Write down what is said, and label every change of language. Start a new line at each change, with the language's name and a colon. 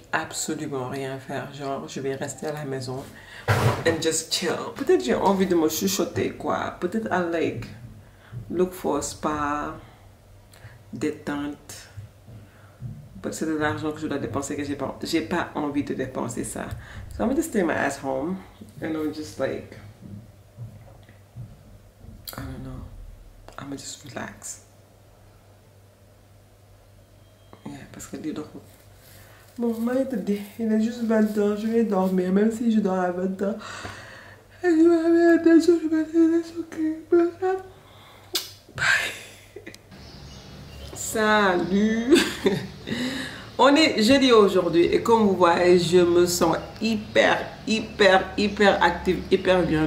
French: Absolument rien faire. Genre, je vais rester à la maison.
English: And just chill.
French: Peut-être j'ai envie de me chuchoter, quoi. Peut-être
English: I like look for a spa.
French: Détente. C'est de l'argent que je dois dépenser que j'ai pas envie de dépenser ça.
English: So I'm gonna stay my ass home and I'm just like, I don't know, I'm gonna just relax.
French: Yeah, parce que dis donc, bon, il est juste 20h, je vais dormir, même si je dors à 20h. Et je vais aller à 2h, je vais aller à bye. Salut. On est jeudi aujourd'hui et comme vous voyez, je me sens hyper active, hyper bien.